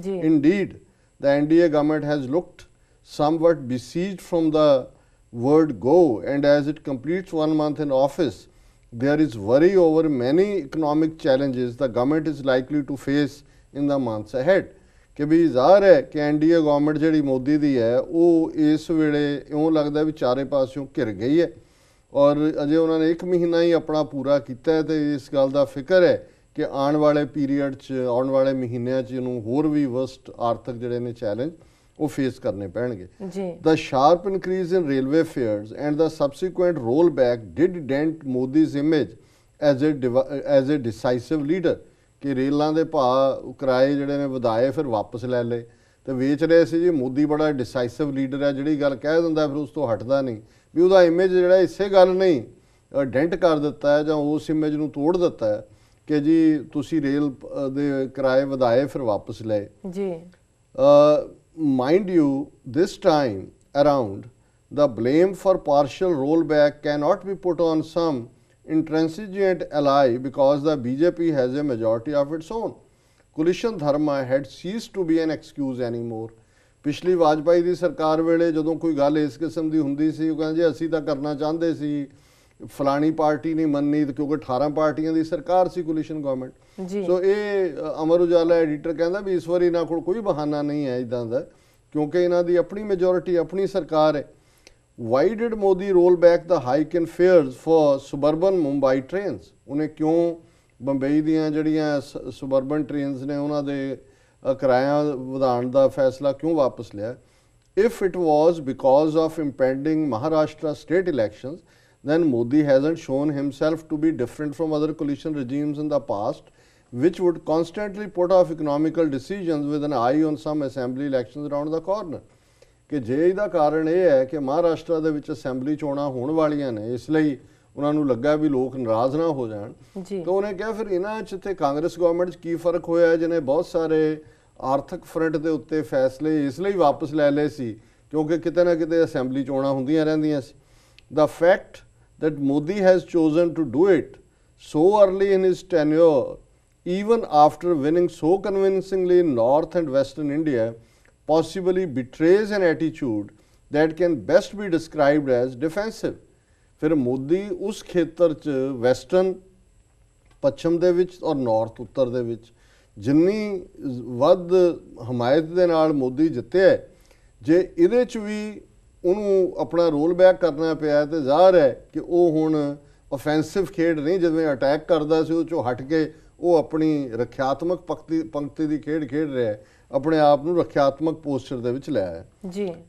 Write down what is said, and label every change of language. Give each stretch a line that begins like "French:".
English: indeed the NDA government has looked somewhat besieged from the word go and as it completes 1 month in office there is worry over many economic challenges the government is likely to face in the months ahead
Punjabi: ਕਿ ਵੀ ਜ਼ਾਹਰ ਹੈ ਕਿ NDA government ਜਿਹੜੀ ਮੋਦੀ ਦੀ ਹੈ ਉਹ ਇਸ ਵੇਲੇ ਇਉਂ ਲੱਗਦਾ ਵੀ ਚਾਰੇ ਪਾਸਿਓਂ ਘਿਰ ਗਈ ਹੈ ਔਰ ਅਜੇ ਉਹਨਾਂ ਨੇ 1 ਮਹੀਨਾ ਹੀ ਆਪਣਾ ਪੂਰਾ ਕੀਤਾ ਹੈ ਤੇ ਇਸ ਗੱਲ ਦਾ ਫਿਕਰ ਹੈ ਕਿ ਆਉਣ ਵਾਲੇ ਪੀਰੀਅਡ 'ਚ ਆਉਣ ਵਾਲੇ ਮਹੀਨਿਆਂ 'ਚ ਇਹਨੂੰ ਹੋਰ ਵੀ ਵਰਸਟ ਆਰਥਿਕ ਜਿਹੜੇ ਨੇ ਚੈਲੰਜ ਉਹ ਫੇਸ ਕਰਨੇ ਪੈਣਗੇ।
English: The sharp increase in railway fares and the subsequent rollback did dent Modi's image as a decisive leader
Punjabi: ਕਿ ਰੇਲਾਂ ਦੇ ਭਾਅ ਕਿਰਾਏ ਜਿਹੜੇ ਨੇ ਵਧਾਏ ਫਿਰ ਵਾਪਸ ਲੈ ਲਏ ਤੇ ਵੇਚ ਰਹੇ ਸੀ ਜੀ ਮੋਦੀ ਬੜਾ ਡਿਸਾਈਸਿਵ ਲੀਡਰ ਹੈ, ਜਿਹੜੀ ਗੱਲ ਕਹਿ ਦਿੰਦਾ ਫਿਰ ਉਸ ਤੋਂ ਹਟਦਾ ਨਹੀਂ, ਵੀ ਉਹਦਾ ਇਮੇਜ ਜਿਹੜਾ ਇਸੇ ਗੱਲ ਨਹੀਂ ਡੈਂਟ ਕਰ ਦਿੱਤਾ ਹੈ ਜਾਂ ਉਸ ਇਮੇਜ ਨੂੰ ਤੋੜ ਦਿੱਤਾ ਹੈ ਕਿ ਜੀ ਤੁਸੀਂ ਰੇਲ ਦੇ ਕਿਰਾਏ ਵਧਾਏ ਫਿਰ ਵਾਪਸ ਲਏ ਜੀ।
English: Mind you this time around the blame for partial rollback cannot be put on some intransigent ally because the BJP has a majority of its own. Coalition dharma had ceased to be an excuse anymore.
Punjabi: ਪਿਛਲੀ ਵਾਜਪਾਈ ਦੀ ਸਰਕਾਰ ਵੇਲੇ ਜਦੋਂ ਕੋਈ ਗੱਲ ਇਸ ਕਿਸਮ ਦੀ ਹੁੰਦੀ ਸੀ ਉਹ ਕਹਿੰਦੇ ਅਸੀਂ ਤਾਂ ਕਰਨਾ ਚਾਹੁੰਦੇ ਸੀ, ਫਲਾਣੀ ਪਾਰਟੀ ਨਹੀਂ ਮੰਨੀ ਕਿਉਂਕਿ 18 ਪਾਰਟੀਆਂ ਦੀ ਸਰਕਾਰ ਸੀ ਕੋਲੀਸ਼ਨ ਗਵਰਨਮੈਂਟ। ਸੋ ਇਹ ਅਮਰ ਉਜਾਲਾ ਐਡੀਟਰ ਕਹਿੰਦਾ ਵੀ ਇਸ ਵਾਰੀ ਇਹਨਾਂ ਕੋਲ ਕੋਈ ਬਹਾਨਾ ਨਹੀਂ ਹੈ ਇਦਾਂ ਦਾ ਕਿਉਂਕਿ ਇਹਨਾਂ ਦੀ ਆਪਣੀ ਮੈਜੋਰਿਟੀ ਆਪਣੀ ਸਰਕਾਰ ਹੈ।
English: Why did Modi roll back the hike in fares for suburban Mumbai trains?
Punjabi: ਉਹਨੇ ਕਿਉਂ ਬੰਬਈ ਦੀਆਂ ਜਿਹੜੀਆਂ suburban trains ਨੇ ਉਹਨਾਂ ਦੇ ਕਿਰਾਇਆ ਵਧਾਉਣ ਦਾ ਫੈਸਲਾ ਕਿਉਂ ਵਾਪਸ ਲਿਆ?
English: If it was because of impending Maharashtra state elections, then Modi hasn't shown himself to be different from other coalition regimes in the past, which would constantly put off economical decisions with an eye on some assembly elections around the corner.
Punjabi: ਕਿ ਜੇ ਇਹਦਾ ਕਾਰਨ ਇਹ ਹੈ ਕਿ ਮਹਾਰਾਸ਼ਟਰ ਦੇ ਵਿੱਚ assembly ਚੋਣਾਂ ਹੋਣ ਵਾਲੀਆਂ ਨੇ ਇਸ ਲਈ ਉਹਨਾਂ ਨੂੰ ਲੱਗਾ ਵੀ ਲੋਕ ਨਾਰਾਜ਼ ਨਾ ਹੋ ਜਾਣ, ਤਾਂ ਉਹਨੇ ਕਿਹਾ ਫਿਰ ਇਹਨਾਂ 'ਚ ਤੇ ਕਾਂਗਰਸ ਗਵਰਨਮੈਂਟ 'ਚ ਕੀ ਫਰਕ ਹੋਇਆ ਜਿਹਨੇ ਬਹੁਤ ਸਾਰੇ ਆਰਥਿਕ ਫਰੰਟ ਦੇ ਉੱਤੇ ਫੈਸਲੇ ਇਸ ਲਈ ਵਾਪਸ ਲੈ ਲਏ ਸੀ ਕਿਉਂਕਿ ਕਿਤੇ ਨਾ ਕਿਤੇ ਅਸੈਂਬਲੀ ਚੋਣਾਂ ਹੁੰਦੀਆਂ ਰਹਿੰਦੀਆਂ ਸੀ।
English: The fact that Modi has chosen to do it so early in his tenure, even after winning so convincingly in North and Western India, possibly betrays an attitude that can best be described as defensive.
Punjabi: ਫਿਰ ਮੋਦੀ ਉਸ ਖੇਤਰ 'ਚ western ਪੱਛਮ ਦੇ ਵਿੱਚ ਔਰ north ਉੱਤਰ ਦੇ ਵਿੱਚ ਜਿੰਨੀ ਵੱਧ ਹਮਾਇਤ ਦੇ ਨਾਲ ਮੋਦੀ ਜਿੱਤਿਆ, ਜੇ ਇਹਦੇ 'ਚ ਵੀ ਉਹਨੂੰ ਆਪਣਾ ਰੋਲ ਬੈਕ ਕਰਨਾ ਪਿਆ ਤੇ ਜ਼ਾਹਰ ਹੈ ਕਿ ਉਹ ਹੁਣ ਓਫੈਂਸਿਵ ਖੇਡ ਨਹੀਂ, ਜਿਵੇਂ ਅਟੈਕ ਕਰਦਾ ਸੀ ਉਹ 'ਚੋਂ ਹਟ ਕੇ ਉਹ ਆਪਣੀ ਰੱਖਿਆਤਮਕ ਪੰਕਤੀ ਦੀ ਖੇਡ ਖੇਡ ਰਿਹਾ, ਆਪਣੇ ਆਪ ਨੂੰ ਰੱਖਿਆਤਮਕ ਪੋਸਚਰ ਦੇ ਵਿੱਚ ਲੈ ਆਇਆ ਜੀ।